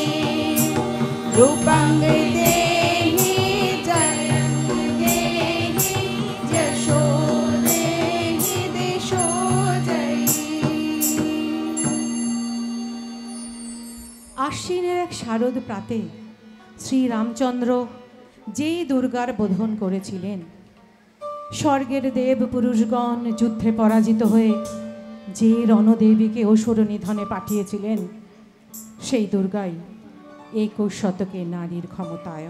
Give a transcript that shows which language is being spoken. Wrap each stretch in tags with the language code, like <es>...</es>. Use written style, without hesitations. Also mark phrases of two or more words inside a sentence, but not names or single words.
<sa>रूपं देहि जयं देहि यशो देहि दिशो जयि।</sa> <bn>আশ্বিনের এক শারদ প্রাতে শ্রীরামচন্দ্র যে দুর্গার বোধন করেছিলেন, স্বর্গের দেব পুরুষগণ যুদ্ধে পরাজিত হয়ে যে রণদেবীকে অসুর নিধনে পাঠিয়েছিলেন, সেই দুর্গাই 21 শতকে নারীর ক্ষমতায়ন।</bn>